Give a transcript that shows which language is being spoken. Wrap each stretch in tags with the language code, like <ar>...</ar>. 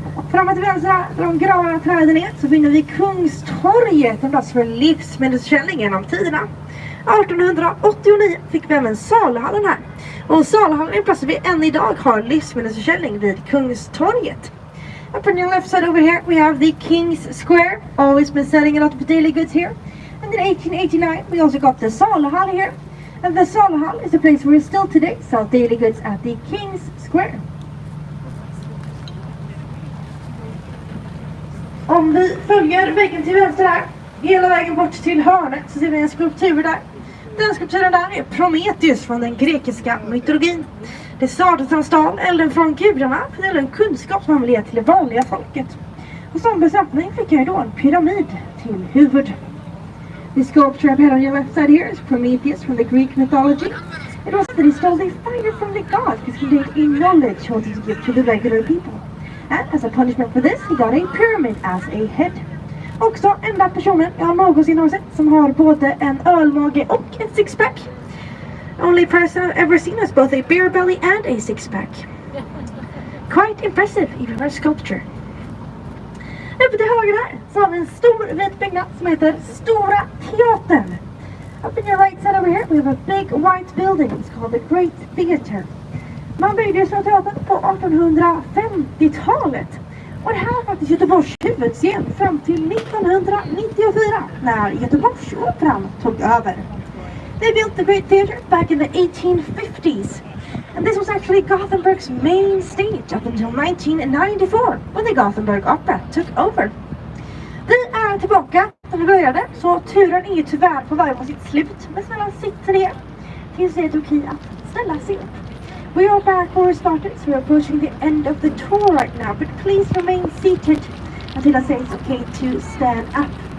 <sv>Framåt till vänster här, där de gröna träden är, så finner vi Kungstorget, en plats för livsmedelsförsäljning genom tiderna. 1889 fick vi även Salhallen här. Och Salhallen är en plats där vi än idag har livsmedelsförsäljning vid Kungstorget.</sv> <en>Up on your left side over here we have the King's Square. Always been selling a lot of daily goods here. And in 1889 we also got the Salhall here. And the Salhall is a place where we still today sell daily goods at the King's Square.</en> <sv>Om vi följer väggen till vänster här, hela vägen bort till hörnet, så ser vi en skulptur där. Den skulpturen där är Prometheus från den grekiska mytologin. Det sades att han stal elden från gudarna för det är en kunskap som han ville ge till det vanliga folket. Och som bestraffning fick han ju då en pyramid till huvud.</sv> <en>The sculpture I've had on your left side here is Prometheus from the Greek mythology. It was that he stole the fire from the gods because he contained a knowledge he wanted to give to the regular people. And as a punishment for this, he got a pyramid as a head.</en> <sv>Också enda personen jag någonsin har sett som har både en ölmage och en sixpack.</sv> <en>Only person I've ever seen has both a beer belly and a sixpack. Quite impressive even for a sculpture.</en> <sv>Uppe till höger här så har vi en stor vit byggnad som heter Stora Teatern.</sv> <en>Up in your right side over here we have a big white building. It's called the Great Theatre.</en> <sv>Man byggde Stora Teatern på 1850-talet. Och det här är faktiskt Göteborgs huvudscen fram till 1994 när Göteborgsoperan tog över.</sv> <en>They built the Great Theatre back in the 1850s. And this was actually Gothenburg's main stage up until 1994 when the Gothenburg Opera took over.</en> <sv>Vi är tillbaka när vi började, så turen är ju tyvärr på väg mot sitt slut. Men snälla sitt ner tills det är okej att ställa sig upp.</sv> <en>We are back where we started, so we're approaching the end of the tour right now. But please remain seated until I say it's okay to stand up.</en>